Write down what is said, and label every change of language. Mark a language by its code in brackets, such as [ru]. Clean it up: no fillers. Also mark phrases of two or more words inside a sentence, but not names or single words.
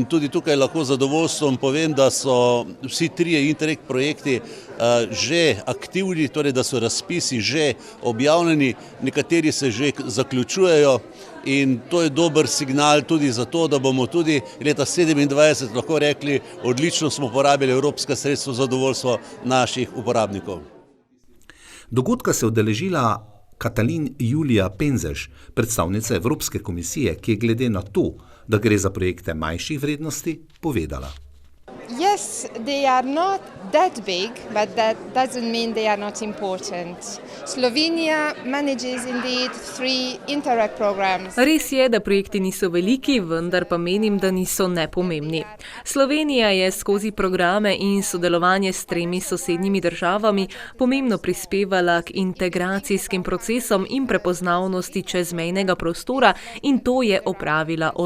[sl] tudi tukaj lahko z zadovoljstvom povem, da so vsi trije Interreg projekti že aktivni, torej da so razpisi že objavljeni, nekateri se že zaključujejo in to je dober signal tudi za to, da bomo tudi leta 2027 lahko rekli, odlično smo porabili evropska sredstva za zadovoljstvo naših uporabnikov. Dogodka se je udeležila Katalin Julija Penzeš, predstavnica Evropske komisije, ki je glede na to, da gre za projekte manjših vrednosti, povedala. [en] Yes, they are not that big, but that doesn't mean they are not important. Slovenia manages indeed 3 Interreg programs. [sl] Res je, da projekti niso veliki, vendar pa menim, da niso nepomembni. Slovenija je skozi programe in sodelovanje s 3 sosednjimi državami pomembno prispevala k integracijskim procesom in prepoznavnosti čezmejnega prostora in to je opravila odlično.